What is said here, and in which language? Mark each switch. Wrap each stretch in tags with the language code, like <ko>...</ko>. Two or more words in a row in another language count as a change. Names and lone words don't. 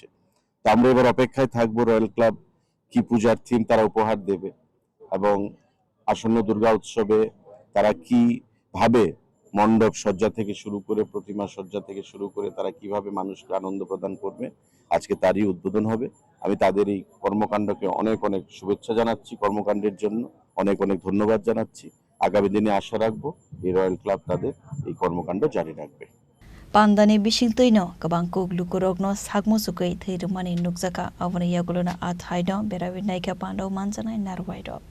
<bn>তো আমরা এবার অপেক্ষায় থাকবো রয়্যাল ক্লাব কি পূজার থিম তারা উপহার দেবে এবং আসন্ন দুর্গা উৎসবে তারা কিভাবে মণ্ডপ সজ্জা থেকে শুরু করে, প্রতিমা সজ্জা থেকে শুরু করে তারা কিভাবে মানুষকে আনন্দ প্রদান করবে, আজকে তারই উদ্বোধন হবে। আমি তাদের এই কর্মকাণ্ডকে অনেক অনেক শুভেচ্ছা জানাচ্ছি, কর্মকাণ্ডের জন্য অনেক অনেক ধন্যবাদ জানাচ্ছি। আগামী দিনে আশা রাখবো এই রয়্যাল ক্লাব তাদের এই কর্মকাণ্ড জারি রাখবে।</bn> <trp>Pandani bisingtoino kabang kuglukurogno sagmusukai theirumani nukjaka aboni yagulona athaido berawi naika pando manjanai narwaido.</trp>